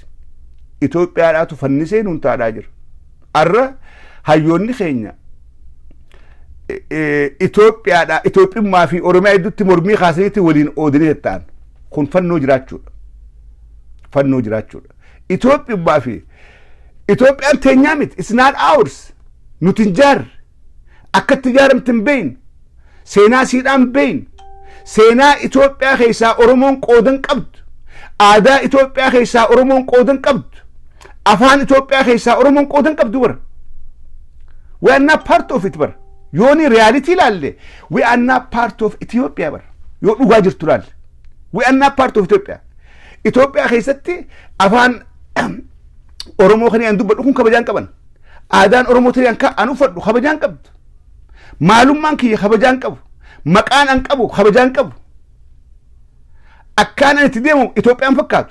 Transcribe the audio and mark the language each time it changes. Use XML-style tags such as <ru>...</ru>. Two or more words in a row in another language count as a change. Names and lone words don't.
<om>Itoophiyaadhaatu fannisee nuun taadhaa jira. Arra hayyoonni keenya Itoophiyaa fi Oromiyaa idduutti mormii kaasaniitti waliin oodanii ta'an kun fannoo jiraachuudha. Fannoo jiraachuudha. Itoophiyaa fi Itoophiyaan teenyaa miti.</om> <en>It's not ours.</en> <om>Nuti hin jaarre. Akkatti ijaaramte hin beeyne. Seenaa siidhaan beeyne. Seenaa Itoophiyaa keessaa Oromoon qoodan qabdu. Aadaa Itoophiyaa keessaa Oromoon qoodan qabdu. Afaan Itoophiyaa keessaa Oromoon qoodan qabdu bara.</om> <en>We are not part of it bara.</en> <om>Yooni</om> <en>reality laalle. We are not part of Ethiopia bara.</en> <om>Yoo dhugaa jirtu laalle.</om> <en>We are not part of Ethiopia.</en> <om>Itoophiyaa keessatti afaan Oromoo kan aan dubbadhu kun kabajaan qaban. Aadaan Oromoo ta'an ka anu fadhu kabajaan qabdu. Maalummaan kiyya kabajaan qabu. Maqaan an qabu kabajaan qabu. Akkaan itti deemu Itoophiyaan fakkaatu.</om>